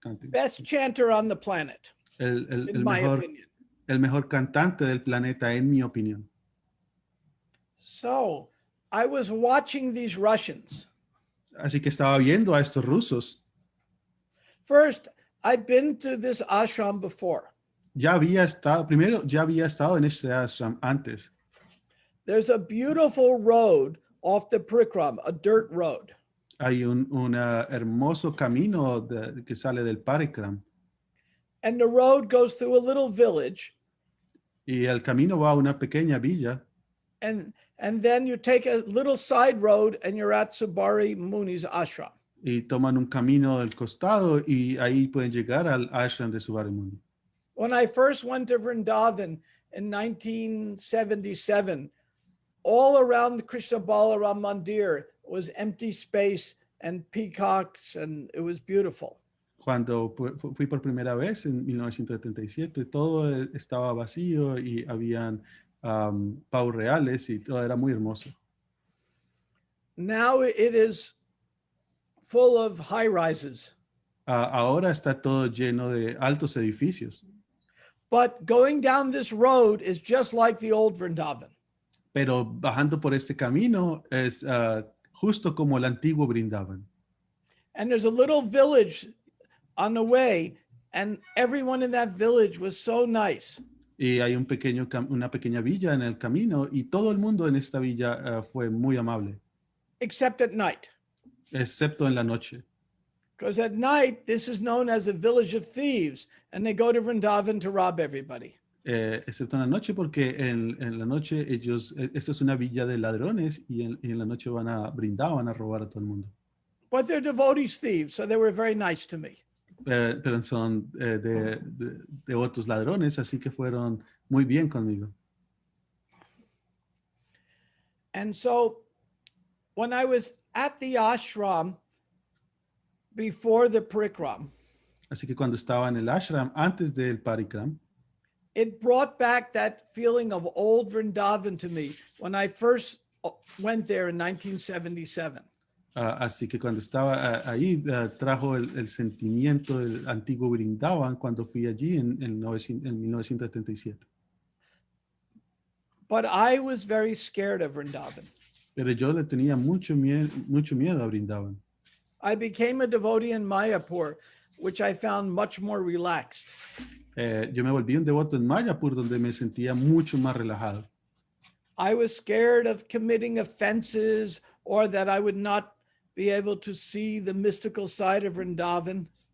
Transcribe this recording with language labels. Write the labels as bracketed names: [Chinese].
[English] Best chanter on the planet, in my opinion. [Spanish] El mejor cantante del planeta, en mi opinión. [English] So, I was watching these Russians. [Spanish] Así que estaba viendo a estos rusos. [English] First, I'd been to this ashram before. [Spanish] Ya había estado en este ashram antes. [English] There's a beautiful road off the Parikram, a dirt road. [Spanish] Hay un hermoso camino que sale del Parikram. [English] And the road goes through a little village. [Spanish] Y el camino va a una pequeña villa. [English] And then you take a little side road and you're at Subari Muni's ashram. [Spanish] Y toman un camino del costado y ahí pueden llegar al ashram de Subara Muni. [English] When I first went to Vrindavan in 1977, all around the Krishna Balaram Mandir was empty space and peacocks, and it was beautiful. [Spanish] Cuando fui por primera vez en 1977, todo estaba vacío y habían pavos reales y todo era muy hermoso. [English] Now it is full of high rises. [Spanish] Ahora está todo lleno de altos edificios. [English] But going down this road is just like the old Vrindavan. [Spanish] Pero bajando por este camino es justo como el antiguo Brindavan. [English] And there's a little village on the way, and everyone in that village was so nice. [Spanish] Y hay una pequeña villa en el camino y todo el mundo en esta villa fue muy amable. [English] Except at night. [Spanish] Excepto en la noche. [English] Because at night, this is known as a village of thieves, and they go to Vrindavan to rob everybody. [Spanish] Excepto en la noche, porque en la noche ellos, esto es una villa de ladrones y en la noche van a brindar, van a robar a todo el mundo. [English] But they're devotees thieves, so they were very nice to me. [Spanish] Pero son devotos ladrones, así que fueron muy bien conmigo. [English] And so when I was at the ashram before the parikram, [Spanish] Así que cuando estaba en el ashram, antes del parikram, [English] it brought back that feeling of old Vrindavan to me when I first went there in 1977. [Spanish] así que cuando estaba ahí, trajo el sentimiento del antiguo Brindavan cuando fui allí en 1977. [English] But I was very scared of Vrindavan. [Spanish] Pero yo le tenía mucho miedo a Brindavan. [English] I became a devotee in Mayapur, which I found much more relaxed. [Spanish] Yo me volví un devoto en Mayapur, donde me sentía mucho más relajado. [English] I was scared of committing offenses or that I would not be able to see the mystical side of Vrindavan.